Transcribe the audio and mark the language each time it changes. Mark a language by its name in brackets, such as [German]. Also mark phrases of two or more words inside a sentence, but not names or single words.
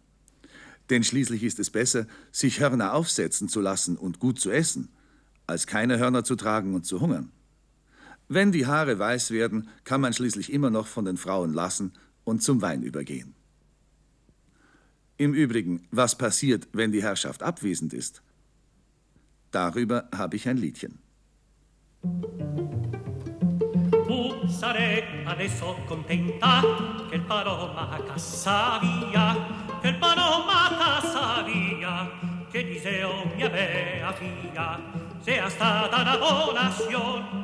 [German] Denn schließlich ist es besser, sich Hörner aufsetzen zu lassen und gut zu essen, als keine Hörner zu tragen und zu hungern. Wenn die Haare weiß werden, kann man schließlich immer noch von den Frauen lassen und zum Wein übergehen. Im Übrigen, was passiert, wenn die Herrschaft abwesend ist? Darüber habe ich ein Liedchen. [Italian] Tu sarai adesso contenta che il Paloma cassa via, che il Paloma cassa via, che Diseo mia bea figlia, sea stata una buona azione.